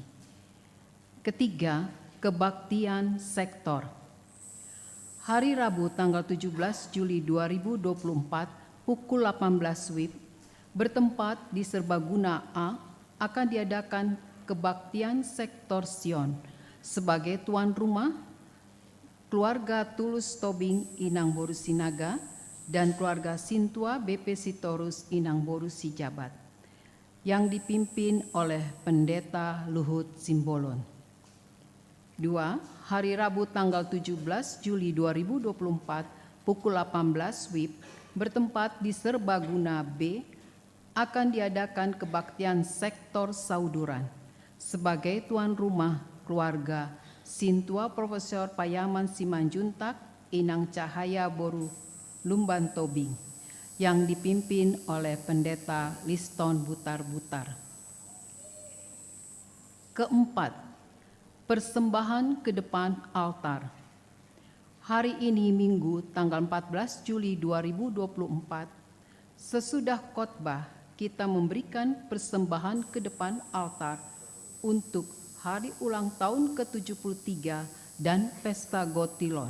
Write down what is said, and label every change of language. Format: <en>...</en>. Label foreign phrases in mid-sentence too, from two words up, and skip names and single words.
<id>Ketiga, kebaktian sektor. Hari Rabu tanggal 17 Juli 2024 pukul 18 WIB bertempat di Serbaguna A akan diadakan kebaktian sektor Sion sebagai tuan rumah keluarga Tulus Tobing Inang Boru Sinaga dan keluarga Sintua BP Sitorus Inang Boru Sijabat yang dipimpin oleh Pendeta Luhut Simbolon. 2. Hari Rabu tanggal 17 Juli 2024 pukul 18 WIB bertempat di Serbaguna B akan diadakan kebaktian sektor Sauduran sebagai tuan rumah keluarga Sintua Profesor Payaman Simanjuntak Inang Cahaya Boru Lumban Tobing yang dipimpin oleh Pendeta Liston Butar-Butar. Keempat, persembahan ke depan altar. Hari ini Minggu tanggal 14 Juli 2024, sesudah khotbah kita memberikan persembahan ke depan altar untuk hari ulang tahun ke-73 dan Pesta Gotilon.</id>